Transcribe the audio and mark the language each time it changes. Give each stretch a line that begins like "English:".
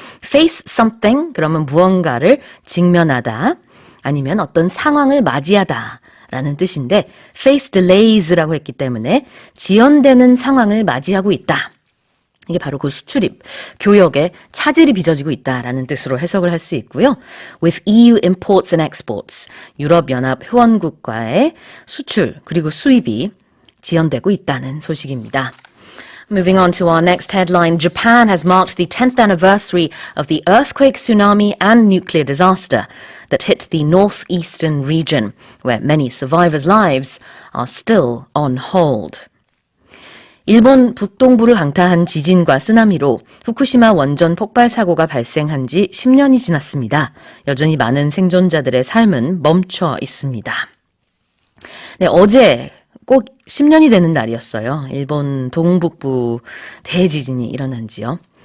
English: Face something
Korean: 그러면 무언가를 직면하다 아니면 어떤 상황을 맞이하다 라는 뜻인데
English: face delays
Korean: 라고 했기 때문에 지연되는 상황을 맞이하고 있다. 이게 바로 그 수출입, 교역에 차질이 빚어지고 있다라는 뜻으로 해석을 할 수 있고요.
English: With EU imports and exports,
Korean: 유럽연합 회원국과의 수출 그리고 수입이 지연되고 있다는 소식입니다.
English: Moving on to our next headline, Japan has marked the 10th anniversary of the earthquake, tsunami and nuclear disaster that hit the northeastern region, where many survivors' lives are still on hold.
Korean: 일본 북동부를 강타한 지진과 쓰나미로 후쿠시마 원전 폭발 사고가 발생한 지 10년이 지났습니다. 여전히 많은 생존자들의 삶은 멈춰 있습니다. 네, 어제 꼭 10년이 되는 날이었어요. 일본 동북부 대지진이 일어난 지요.